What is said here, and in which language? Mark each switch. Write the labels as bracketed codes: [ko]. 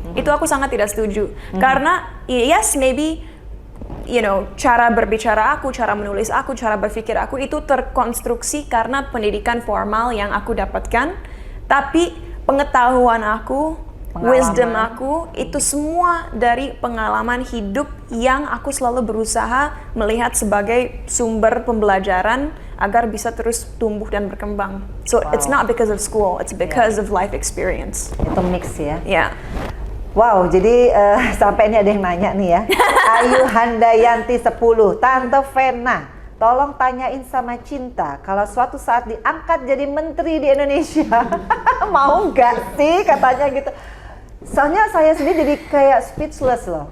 [id] Itu aku sangat tidak setuju. Karena yes, maybe cara berbicara aku, cara menulis aku, cara berpikir aku itu terkonstruksi karena pendidikan formal yang aku dapatkan, tapi pengetahuan aku, wisdom aku, itu semua dari pengalaman hidup yang aku selalu berusaha melihat sebagai sumber pembelajaran agar bisa terus tumbuh dan berkembang. [en] So it's not because of school, it's because of life experience. [id] Itu mix ya? Ya. Wow, jadi sampai ini ada yang nanya nih ya. Ayu Handayanti 10, Tante Vena, tolong tanyain sama Cinta kalau suatu saat diangkat jadi menteri di Indonesia. Mau nggak sih katanya gitu. Soalnya saya sendiri jadi kayak speechless loh.